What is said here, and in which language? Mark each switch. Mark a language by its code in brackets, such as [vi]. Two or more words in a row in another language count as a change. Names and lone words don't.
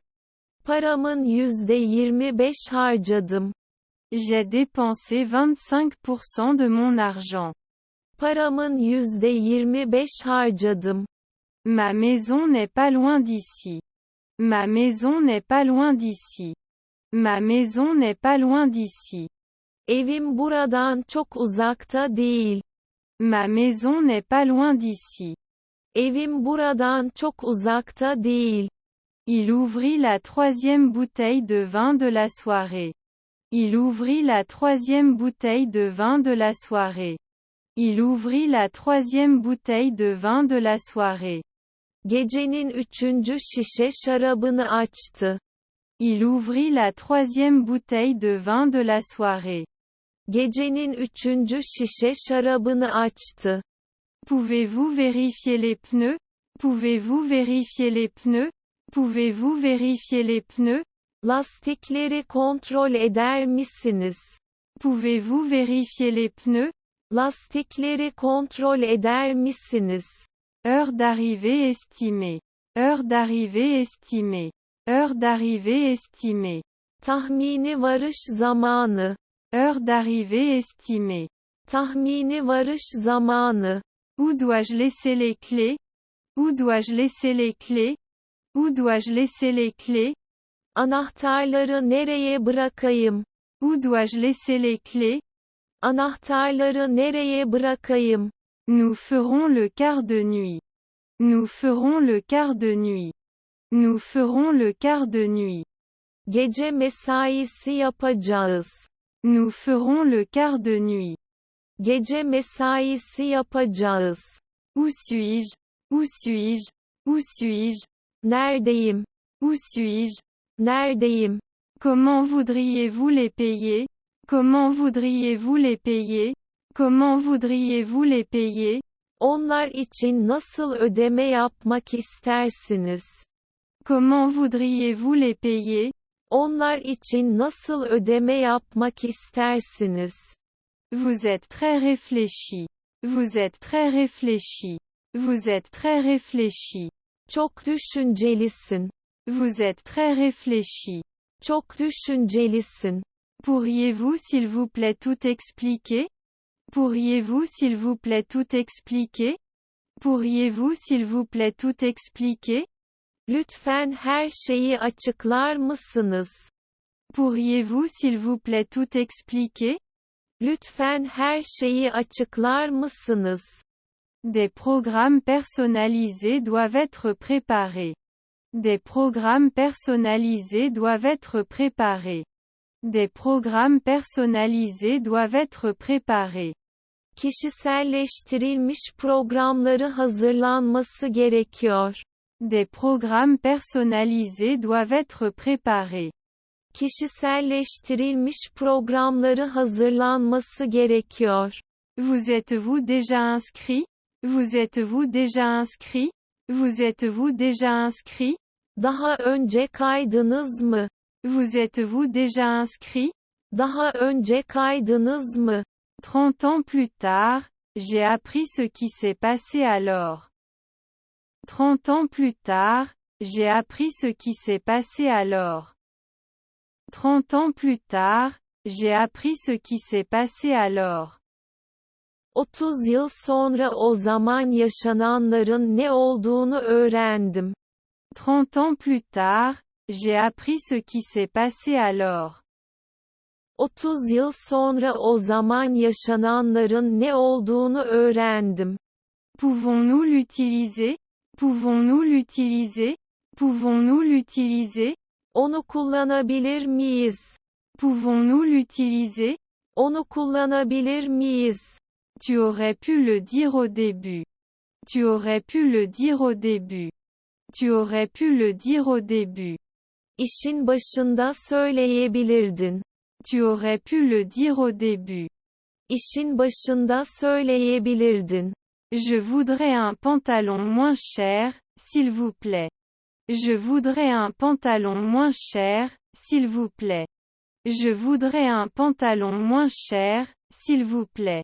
[tr] Paramın %25 harcadım. [fr] J'ai dépensé 25% de mon argent. [tr] Paramın %25 harcadım. [fr] Ma maison n'est pas loin d'ici. Ma maison n'est pas loin d'ici. Ma maison n'est pas loin d'ici. [tr] Evim buradan çok uzakta değil. [fr] Ma maison n'est pas loin d'ici. [tr] Evim buradan çok uzakta değil. [fr] Il ouvrit la troisième bouteille de vin de la soirée. Il ouvrit la troisième bouteille de vin de la soirée. Il ouvrit la troisième bouteille de vin de la soirée. [tr] Gecenin üçüncü şişe şarabını açtı. [fr] Il ouvrit la troisième bouteille de vin de la soirée. [tr] Gecenin üçüncü şişe şarabını açtı. [fr] Pouvez-vous vérifier les pneus? Pouvez-vous vérifier les pneus? Pouvez-vous vérifier les pneus? [tr] Lastikleri kontrol eder misiniz? [fr] Pouvez-vous vérifier les pneus? [tr] Lastikleri kontrol eder misiniz? [fr] Heure d'arrivée estimée. Heure d'arrivée estimée. Heure d'arrivée estimée. [tr] Tahmini varış zamanı. [fr] Heure d'arrivée estimée. [tr] Tahmini varış zamanı. [fr] Où dois-je laisser les clés? Où dois-je laisser les clés? Où dois-je laisser les clés? [tr] Anahtarları nereye bırakayım? [fr] Où dois-je laisser les clés? [tr] Anahtarları nereye bırakayım? [fr] Nous ferons le quart de nuit. Nous ferons le quart de nuit. Nous ferons le quart de nuit. [tr] Gece mesaisi yapacağız. [fr] Nous ferons le quart de nuit. [tr] Gece mesaisi yapacağız. [fr] Où suis-je? Où suis-je? Où suis-je? [tr] Neredeyim? [fr] Où suis-je? [tr] Neredeyim? [fr] Comment voudriez-vous les payer? Comment voudriez-vous les payer? Comment voudriez-vous les payer? [tr] Onlar için nasıl ödeme yapmak istersiniz? [fr] Comment voudriez-vous les payer? [tr] Onlar için nasıl ödeme yapmak istersiniz? [fr] Vous êtes très réfléchi. Vous êtes très réfléchi. Vous êtes très réfléchi. [tr] Çok düşüncelisin. [fr] Vous êtes très réfléchi. [tr] Çok düşüncelisin. [fr] Pourriez-vous s'il vous plaît tout expliquer? Pourriez-vous s'il vous plaît tout expliquer? Pourriez-vous s'il vous plaît tout expliquer? [tr] Lütfen her şeyi açıklar mısınız? [fr] Pourriez-vous s'il vous plaît tout expliquer? [tr] Lütfen her şeyi açıklar mısınız? [fr] Des programmes personnalisés doivent être préparés. Des programmes personnalisés doivent être préparés. Des programmes personnalisés doivent être préparés. [tr] Kişiselleştirilmiş programları hazırlanması gerekiyor. [fr] Des programmes personnalisés doivent être préparés. [tr] Kişiselleştirilmiş programları hazırlanması gerekiyor. [fr] Vous êtes-vous déjà inscrit? Vous êtes-vous déjà inscrit? Vous êtes-vous déjà inscrit? [tr] Daha önce kaydınız mı? [fr] Vous êtes-vous déjà inscrit? [tr] Daha önce kaydınız mı? [fr] 30 ans plus tard, j'ai appris ce qui s'est passé alors. 30 ans plus tard, j'ai appris ce qui s'est passé alors. 30 ans plus tard, j'ai appris ce qui s'est passé alors. [tr] 30 yıl sonra o zaman yaşananların ne olduğunu öğrendim. [fr] 30 ans plus tard, j'ai appris ce qui s'est passé alors. [tr] 30 yıl sonra o zaman yaşananların ne olduğunu öğrendim. [fr] Pouvons-nous l'utiliser? Pouvons-nous l'utiliser? Pouvons-nous l'utiliser? [tr] Onu kullanabilir miyiz? [fr] Pouvons-nous l'utiliser? [tr] Onu kullanabilir miyiz? [fr] Tu aurais pu le dire au début. Tu aurais pu le dire au début. Tu aurais pu le dire au début. [tr] İşin başında söyleyebilirdin. [fr] Tu aurais pu le dire au début. [tr] İşin başında söyleyebilirdin. [fr] Je voudrais un pantalon moins cher, s'il vous plaît. Je voudrais un pantalon moins cher, s'il vous plaît. Je voudrais un pantalon moins cher, s'il vous plaît.